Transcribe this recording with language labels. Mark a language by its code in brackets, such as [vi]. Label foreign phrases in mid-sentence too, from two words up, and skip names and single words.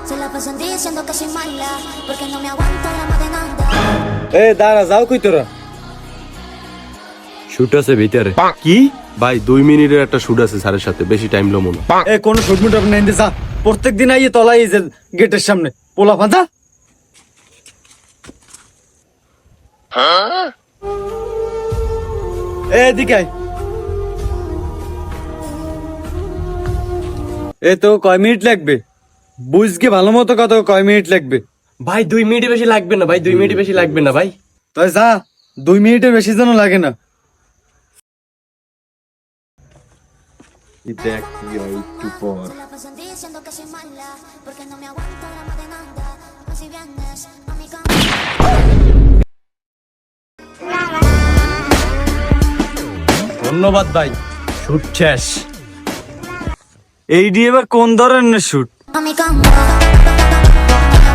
[es] pasan diciendo que soy mala, porque no me aguanto la más de nada. [bn] এ দাঁড়া যাও কই তোরা শুট আছে ভিতরে কি ভাই 2 মিনিটের একটা শুট আছে স্যারের সাথে, বেশি টাইম লমো না। এ কোন শুটমুট আপনি নিতে যা প্রত্যেকদিন আইয়ে তলাই যে গেটের সামনে পোলা ফাঁদা এদিকে আয়। এ তো কয় মিনিট লাগবে বুঝকে ভালো মতো কত কয় মিনিট লাগবে ভাই 2 মিনিট বেশি লাগবে না ভাই, 2 মিনিট বেশি লাগবে না ভাই। তাই যা 2 মিনিটের বেশি যেন লাগে না দেখ কি হয় একটু পর [es] La pasan diciendo que soy mala, porque no me aguanto la más de nada. Si vienes a mi cama. [bn] ধন্যবাদ ভাই, শুট শেষ। এই দিয়ে এবার কোন ধরনের শুট [es] A mi cama.